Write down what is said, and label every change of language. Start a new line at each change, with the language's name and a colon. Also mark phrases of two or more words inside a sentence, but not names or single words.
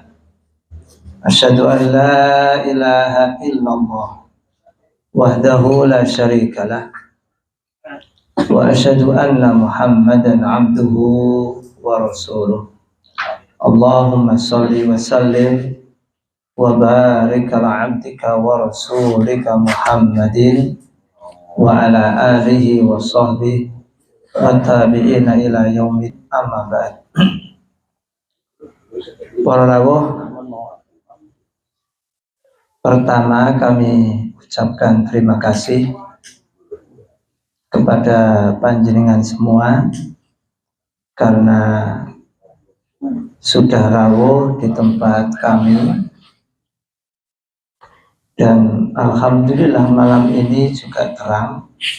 Arabic: أشهد أن لا إله إلا الله وحده لا شريك له وأشهد أن محمدا عبده ورسوله. اللهم صل وسلم وبارك على عبدك ورسولك محمد وعلى آله وصحبه والتابعين إلى يوم أما بعد.
Javanese: Para rawuh,
Indonesian: pertama kami ucapkan terima kasih kepada panjenengan semua karena sudah rawuh di tempat kami, dan alhamdulillah malam ini juga terang.